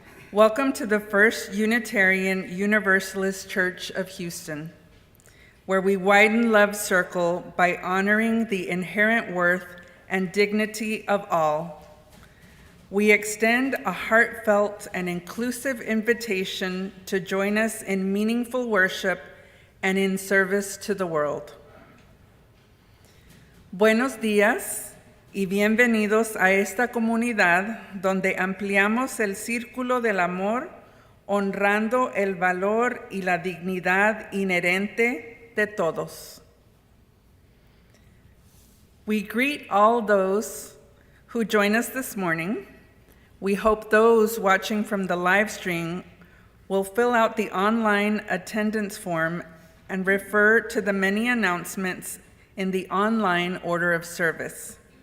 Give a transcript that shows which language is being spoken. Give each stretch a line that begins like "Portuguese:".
English: Welcome to the First Unitarian Universalist Church of Houston, where we widen love's circle by honoring the inherent worth and dignity of all. We extend a heartfelt and inclusive invitation to join us in meaningful worship and in service to the world.
Spanish: Buenos días y bienvenidos a esta comunidad donde ampliamos el círculo del amor, honrando el valor y la dignidad inherente de todos.
English: We greet all those who join us this morning. We hope those watching from the live stream will fill out the online attendance form and refer to the many announcements in the online order of service.